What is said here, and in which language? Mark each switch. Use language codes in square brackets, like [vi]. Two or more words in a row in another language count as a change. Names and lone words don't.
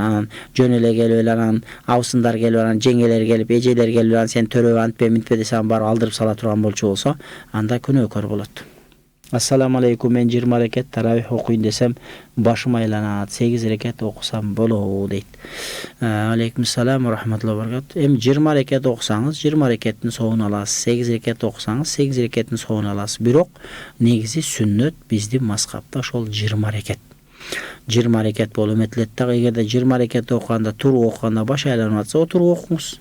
[ky] Анан жөн эле келип эле анан абысындар келип анан жеңелер келип, эжелер келип анан сен төрөбө антпе мынтпе десе барып алдырып сала турган болчу болсо, анда күнөөкөр болот. [ar] السلام عليكم, [ky] мен 20 рекет таравих окуйын десем башым айланат, 8 рекет окусам болобу дейт. [ar] عليكم السلام ورحمة الله وبركاته. [ky] Эми 20 рекет окусаңыз 20 рекеттин соогун аласыз, 8 рекет окусаңыз 8 рекеттин соогун аласыз. Бирок негизи сүннөт биздин мазхабта ошол 20 рекет. 20 рекет болуп эметилет дагы. Эгерде 20 рекет окуганда, туруп окуганда баш айланып атса, отуруп окуңуз.